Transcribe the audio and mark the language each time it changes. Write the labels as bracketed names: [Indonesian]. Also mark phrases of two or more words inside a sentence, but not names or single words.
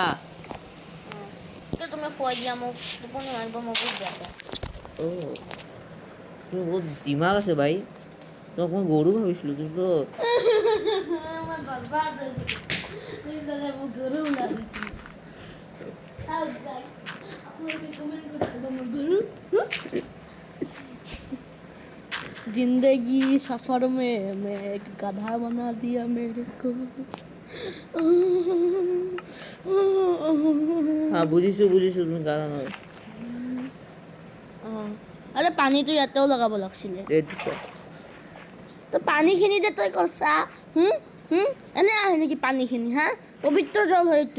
[Assamese] তুমি খুৱাই দিয়া মোক টোপনি মাৰিব মই বহুত বেয়া পাওঁ ও তুমি বহুত দিমাগ আছে ভাই তোমাক মই গৰু ভাবিছিলোঁ তুমি তো মই বৰবাদ হৈ গৈছোঁ মোক গৰু ভাবিছিলোঁ [Hindi] जिंदगी सफर में मैं एक गधा बना दिया मेरे को [Assamese] হা বুজিছোঁ তুমি গানা নহয় আরে পানীটো ইয়াতেও লগাব লাগছিলে এইটো চা তো পানীখিনি যে তই কৰছা এনে আহে নেকি পানীখিনি হা পবিত্ৰ জল হয় এইটো